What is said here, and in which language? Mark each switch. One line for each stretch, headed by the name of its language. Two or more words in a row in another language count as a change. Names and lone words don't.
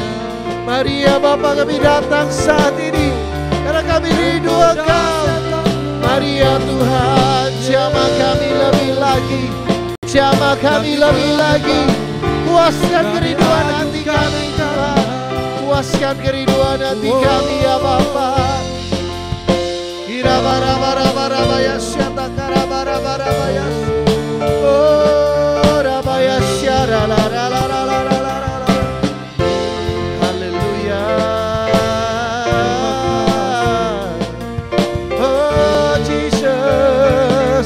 Indonesian: Mari ya Bapa, kami datang saat ini karena kami rindu Engkau. Mari ya Tuhan, jamah kami lebih lagi, jamah kami lebih lagi. Puaskan kerinduan hati kami Tuhan, puaskan kerinduan hati kami ya Bapa. Irabarabarabarabayas, yatakarabarabarabayas. Oh, rabayas, yaralalalalalalala. Haleluya. Oh, Jesus.